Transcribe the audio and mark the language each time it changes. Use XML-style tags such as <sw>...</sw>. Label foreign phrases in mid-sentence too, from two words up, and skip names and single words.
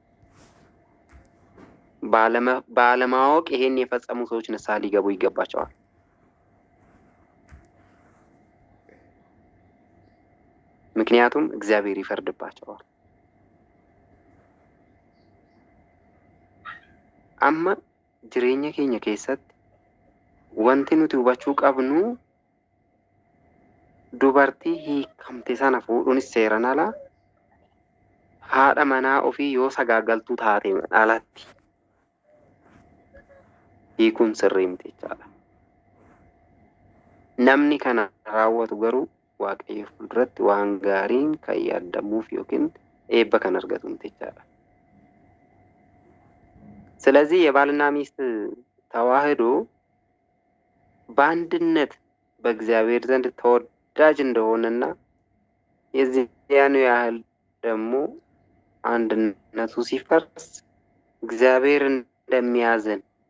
<am>ባለማወቅ ይሄን የፈጸሙ ሰዎች ንስሐ ሊገቡ ይገባቸዋል። ምክንያቱም እግዚአብሔር ይፈርድባቸዋል።</am> <om>አማ jireenya keenya keessatti wanti nuti hubachuu qabnu dubartii hiikamte sana fuudhuunis seeraan ala, haadha manaa ofii yoo sagaagaltuu taate alatti hiikuun sirrii miti jechaadha. Namni kana raawwatu garuu Waaqayyo fuulduratti waan gaariin kan yaadamuuf yookiin eebba kan argatu miti jechaadha.</om> <am>ስለዚህ የባልና ሚስት ተዋህዶ በአንድነት በእግዚአብሔር ዘንድ ተወዳጅ እንደሆነና የዚያኑ ያህል ደግሞ አንድነቱ ሲፈርስ እግዚአብሔር እንደሚያዝን</am>